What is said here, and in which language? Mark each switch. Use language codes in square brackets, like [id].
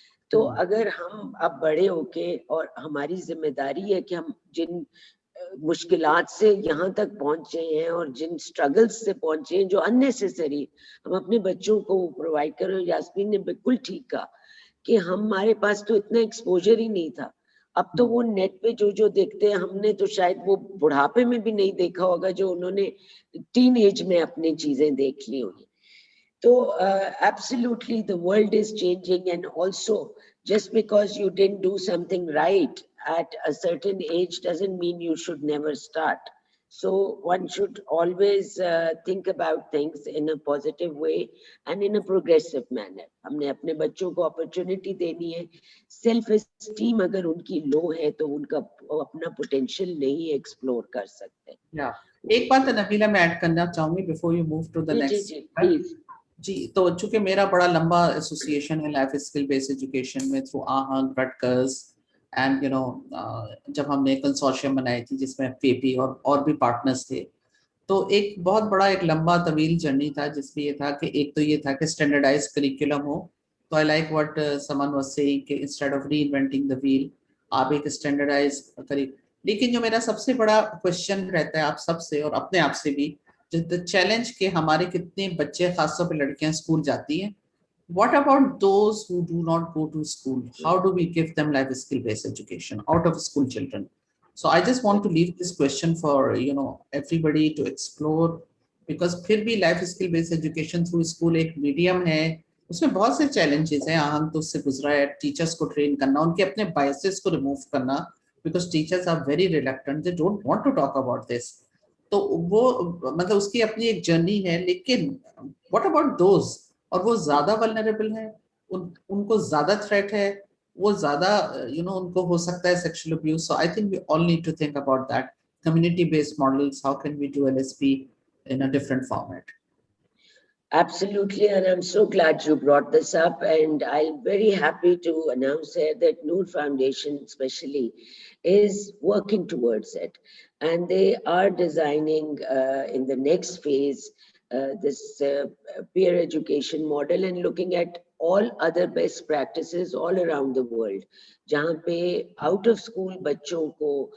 [hi] तो अगर हम अब बड़े होके, और हमारी जिम्मेदारी है कि हम जिन मुश्किलात से यहाँ तक पहुंचे हैं और जिन स्ट्रगल्स से पहुंचे हैं जो अननेसेसरी, हम अपने बच्चों को प्रोवाइड करो। यास्मीन ने बिल्कुल ठीक कहा कि हमारे पास तो इतना एक्सपोजर ही नहीं था। अब तो वो नेट पे जो देखते हैं, हमने तो शायद वो बुढ़ापे में भी नहीं देखा होगा जो उन्होंने टीन एज में अपनी चीजें देख ली होंगी। [en] तो absolutely the world is changing, and also just because you didn't do something right at a certain age doesn't mean you should never start. So one should always think about things in a positive way and in a progressive manner. [hi] हमने अपने बच्चों को opportunity देनी है। Self esteem अगर उनकी low है तो उनका अपना potential नहीं explore कर सकते। [en] Yeah. [hi] एक बात नबीला मैं ऐड करना चाहूंगी [en] before you move to the next. [hi] Ji, please. जी, तो चूंकि मेरा बड़ा लंबा एसोसिएशन है लाइफ स्किल बेस्ड एजुकेशन में थ्रू आहंग, रटकर्स एंड जब हमने कंसोर्शियम बनाई थी जिसमें पेपी और भी पार्टनर्स थे, तो एक बहुत बड़ा एक लंबा तवील जर्नी था जिसमें ये था कि एक तो ये था कि स्टैंडर्डाइज करिकुलम हो। [en] तो I like what someone was saying कि instead of reinventing the wheel [hi] आप एक स्टैंडर्डाइज करिए। लेकिन जो मेरा सबसे बड़ा क्वेश्चन रहता है आप सबसे और अपने आप से भी, चैलेंज के हमारे कितने बच्चे खासतौर पे लड़कियां स्कूल जाती हैं, [en] what about those who do not go to school? How do we give them life skill based education out of school children? So I just want to leave this question for everybody to explore, because [hi] फिर भी [en] life skill based education through school [hi] एक medium है, उसमें बहुत से [en] challenges हैं। [hi] हम तो उससे गुजरा है, टीचर्स को ट्रेन करना, उनके अपने biases को रिमूव करना, [en] because teachers are very reluctant, they don't want to talk about this. [hi] तो वो मतलब उसकी अपनी एक जर्नी है। लेकिन [en] what about those, [hi] और वो ज्यादा वल्नरेबल है, उनको ज्यादा थ्रेट है, वो ज्यादा उनको हो सकता है sexual abuse. [en] So I think we all need to think about that community based models, how can we do LSP in a different format. Absolutely, and I'm so glad you brought this up, and I'm very happy to announce here that Noor Foundation especially is working towards it, and they are designing in the next phase this peer education model and looking at all other best practices all around the world, [hi] जहाँ पे [en] out of school [hi] बच्चों को